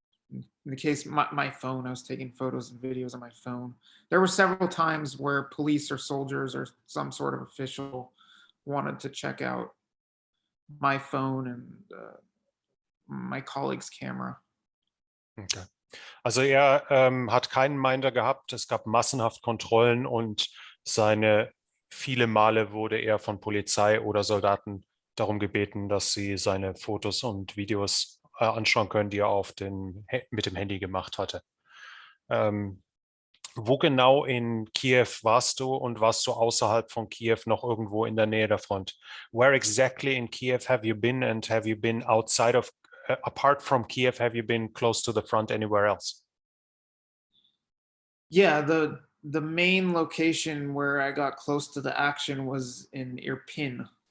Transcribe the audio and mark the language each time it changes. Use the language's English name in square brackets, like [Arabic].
[English] In the case, my phone, I was taking photos and videos on my phone. There were several times where police or soldiers or some sort of official wanted to check out my phone and my colleague's camera. Okay. [German] Also er hat keinen Minder gehabt. Es gab massenhaft Kontrollen, und viele Male wurde er von Polizei oder Soldaten darum gebeten, dass sie seine Fotos und Videos anschauen können, die er mit dem Handy gemacht hatte. Wo genau in Kiew warst du, und warst du außerhalb von Kiew noch irgendwo in der Nähe der Front? [English] Where exactly in Kiev have you been, and have you been apart from Kiev, have you been close to the front anywhere else? Yeah, the main location where I got close to the action was in Irpin.